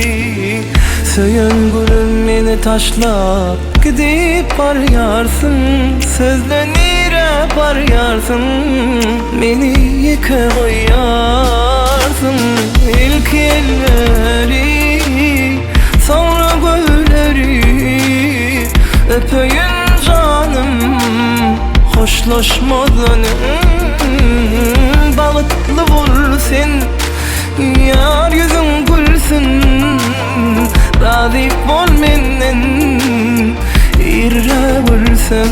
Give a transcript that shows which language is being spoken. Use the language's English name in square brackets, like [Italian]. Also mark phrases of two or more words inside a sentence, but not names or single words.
[Turkmen] Söýen gülüm meni taşlap gidip barýarsın, sözle nire barýarsın, meni ýeke goýarsın. [Turkish] İlk elleri, sonra gözleri öpeyim canım, hoşlaşmadan. [Turkmen] Bağıtlı bolsun, yar yüzün gülsün, razı bol menden irre gülsem.